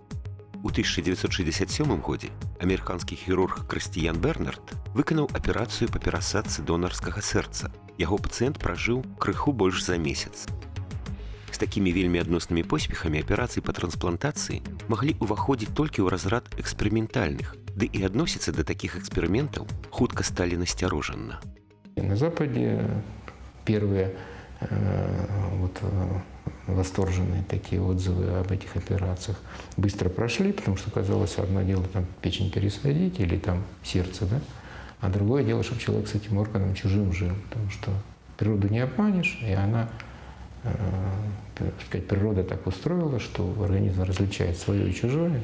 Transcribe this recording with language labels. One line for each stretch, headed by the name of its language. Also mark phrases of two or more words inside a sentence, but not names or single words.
Belarusian: У 1967 годзе амерыканскі хірург Крыстіян Бернард выканаў аперацыю па перасадцы донарскага сэрца. Яго пацыент пражыў крыху больш за месяц. З такімі вельмі адноснымі поспехамі аперацыі па трансплантацыі маглі ўваходзіць толькі ў разрад эксперыментальных, ды і адносіцца да такіх эксперыментаў хутка сталі насцярожанна.
Russian: На Западе первые восторженные такие отзывы об этих операциях быстро прошли, потому что казалось, одно дело там печень пересадить или там сердце, да? А другое дело, чтобы человек с этим органом чужим жил, потому что природу не обманешь, и она, сказать, природа так устроила, что организм различает свое и чужое.